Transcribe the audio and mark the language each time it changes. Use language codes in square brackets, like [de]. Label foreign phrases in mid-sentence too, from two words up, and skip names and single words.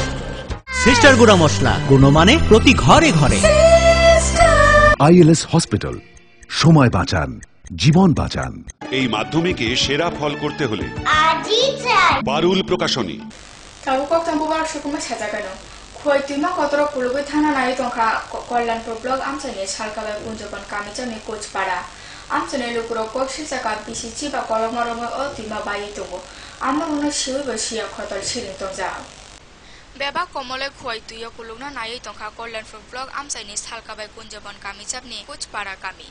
[bn] সিস্টার গুঁড়া মশলা গুণমানে প্রতি ঘরে ঘরে। ILS হসপিটাল, সময় বাঁচান, জীবন বাঁচান। এই মাধ্যমিকে সেরা ফল করতে হলে পারুল প্রকাশনী। [trp] Tabu kokto bubar shukuma sajagano. Khoitima kotoro kulugoi thana nai tongkha kollanpur blog amchani salkabai kunjobon kamijami kuchpara. Amchani lukuro kokshi jaka bisichi ba kolomoromo otima bayi tongo. Amarono shiwi ba shia khotol shiring tongja. Beba komole khoituyo kulugna nai tongkha kollanpur blog amchani salkabai kunjobon kamijami kuchpara kami.